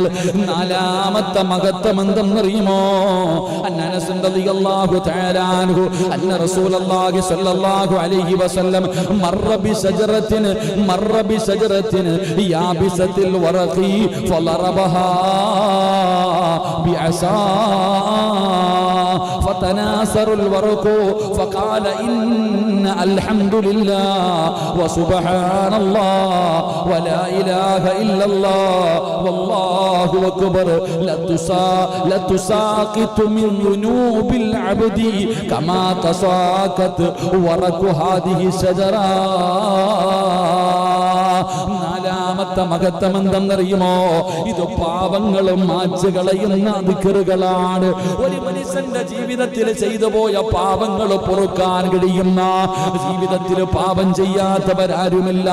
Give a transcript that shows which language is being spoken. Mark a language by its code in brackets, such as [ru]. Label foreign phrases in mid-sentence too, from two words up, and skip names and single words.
[ml] 4ാമത്തെ മഹത്വം എന്തെന്നറിയുമോ? [ar] أنس رضي الله تعالى عنه أن رسول الله صلى الله عليه وسلم مر بشجرة يابسة الورق فضربها ബിഅസാ فتناثر الورق فقال إن الحمد لله وسبحان الله ولا إله إلا الله والله أكبر لتساقط من ذنوب العبد كما تساقط ورق هذه الشجرة. [ml] 4ാമത്തെ മഹത്വം എന്തെന്നറിയുമോ? ഇത് പാപങ്ങളും മായ്ച്ചു കളയുന്ന ദിക്റുകളാണ്. ഒരു മനുഷ്യന്റെ ജീവിതത്തിൽ ചെയ്തു പോയ പാപങ്ങൾ പൊറുക്കാൻ കഴിയുന്ന, ജീവിതത്തിൽ പാപം ചെയ്യാത്തവരാരുമില്ല.